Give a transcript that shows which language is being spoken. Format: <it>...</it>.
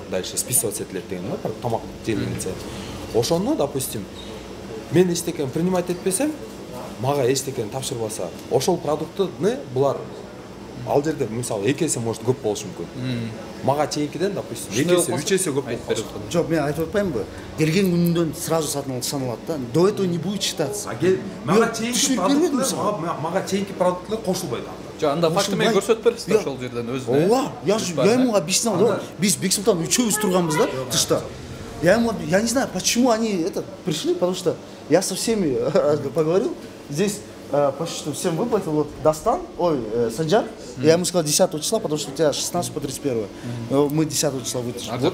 <ky>Дальше списываться этилет деген, тамак желенсе. Ошону, допустим, мен эчтекени принимать этпесем, мага эчтекени тапшырбаса, ошол продуктуну булар ал жерде мисалы 2 эсе может көп болушу мүмкүн. Мага чейинкиден, допустим, 2 эсе, 3 эсе көп болуп калышы мүмкүн. Жок, мен айтып атпаймынбы? Келген күнүнөн сразу саналат да.</ky> <ru>До этого не будет считаться.</ru> <ky>Мага чейинки продуктлар кошулбайт анда. Жок, анда факты менен көрсөтүп бересиз ошол жерден өзүнө. Ооба,</ky> <ru>я ему объяснял, да.</ru> <ky>Биз Бексултан үчөөбүз турганбыз да, тышта.</ky> <ru>Я не знаю, почему они пришли, потому что я со всеми поговорил. Здесь почти всем выплатил, вот Дастан, Санджар, я ему сказал 10 числа, потому что у тебя 16 по 31. Мы 10 числа вытащили.</ru>